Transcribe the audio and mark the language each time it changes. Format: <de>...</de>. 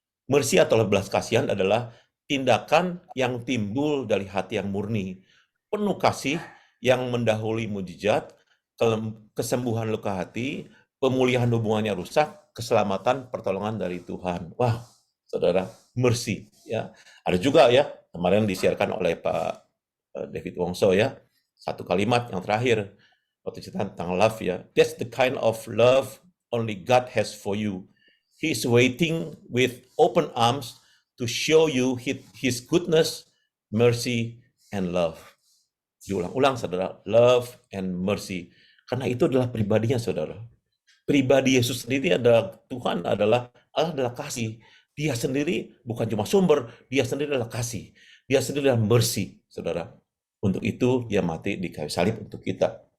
<id>Mercy atau belas kasihan adalah tindakan yang timbul dari hati yang murni, penuh kasih yang mendahului mujizat, kesembuhan luka hati, pemulihan hubungannya rusak, keselamatan, pertolongan dari Tuhan. Wah, saudara, mercy ya. Ada juga ya, kemarin disiarkan oleh Pak David Wongso ya, satu kalimat yang terakhir waktu cerita tentang love ya.</id> <en>That's the kind of love only God has for you. He's waiting with open arms to show you his goodness, mercy, and love.</en> <id>Diulang-ulang saudara,</id> <en>love and mercy.</en> <id>Karena itu adalah pribadinya saudara. Pribadi Yesus sendiri adalah Tuhan adalah Allah adalah kasih. Dia sendiri bukan cuma sumber, dia sendiri adalah kasih. Dia sendiri adalah mercy, saudara. Untuk itu dia mati di kayu salib untuk kita.</id>